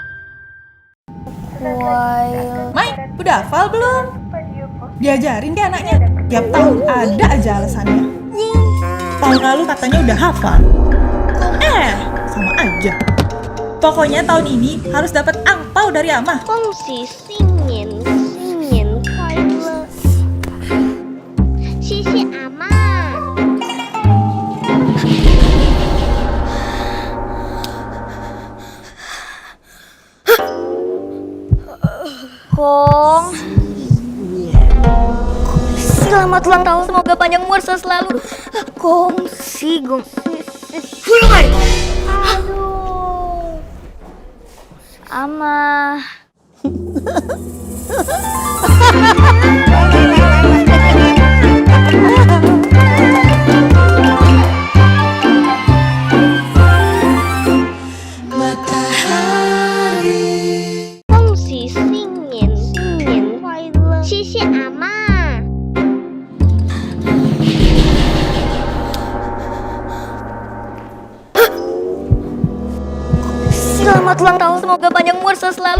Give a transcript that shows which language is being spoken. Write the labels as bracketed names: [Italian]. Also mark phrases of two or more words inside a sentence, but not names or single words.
[Indonesian] Mai, udah hafal belum? Diajarin deh anaknya. Tiap tahun ada aja alasannya. Tahun lalu katanya udah hafal. Sama aja. Pokoknya tahun ini harus dapat angpau dari Amah. [Chinese] 恭喜新年，新年快乐！谢谢阿妈。 [Indonesian] Kong. Selamat ulang tahun, semoga panjang umur selalu. Gongsi. Aduh. Ama. Matahari. [Chinese] 恭喜新年，新年快乐！谢谢阿妈。 [Indonesian] Selamat ulang tahun, semoga panjang umur selalu.